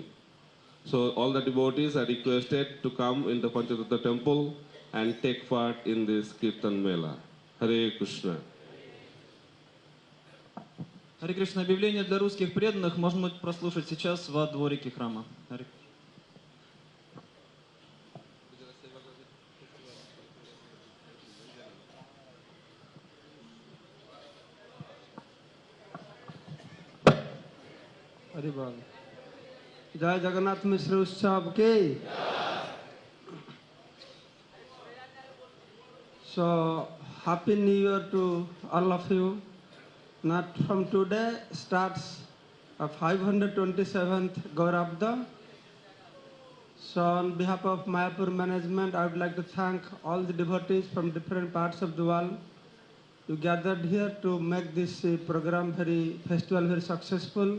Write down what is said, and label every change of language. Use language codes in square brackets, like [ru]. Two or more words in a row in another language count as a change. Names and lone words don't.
[en] So all the devotees are requested to come in the Panchatattva temple and take part in this Kirtan Mela. Hare Krishna. [ru] Харе Кришна, объявление для русских преданных можно будет прослушать сейчас во дворике храма. Харе. [hi] हरि बोल। जय जगन्नाथ मिश्र उत्सव के। [en] So happy New Year to all of you. Not from today starts a 527th Gaurabda. So on behalf of Mayapur management, I would like to thank all the devotees from different parts of the world who gathered here to make this festival very successful.